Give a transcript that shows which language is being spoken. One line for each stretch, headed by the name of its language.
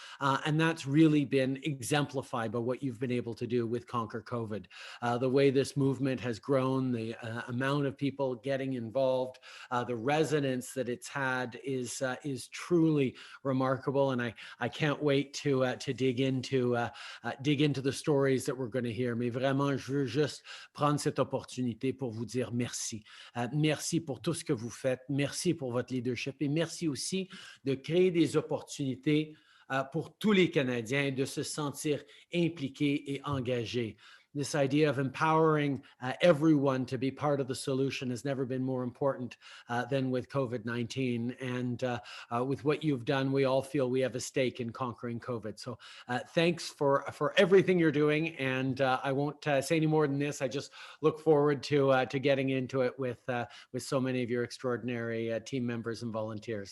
English: And that's really been exemplified by what you've been able to do with Conquer COVID. The way this movement has grown, the amount of people getting involved, the resonance that it's had is truly remarkable. And I can't wait to dig into the stories that we're going to hear.
French: Mais vraiment, je veux juste prendre cette opportunité pour vous dire merci. Merci pour tout ce que vous faites. Merci pour votre leadership et merci aussi de créer des opportunités pour tous les Canadiens de se sentir impliqués et engagés.
English: This idea of empowering everyone to be part of the solution has never been more important than with COVID-19. And with what you've done, we all feel we have a stake in conquering COVID. So thanks for everything you're doing. And I won't say any more than this. I just look forward to getting into it with so many of your extraordinary team members and volunteers.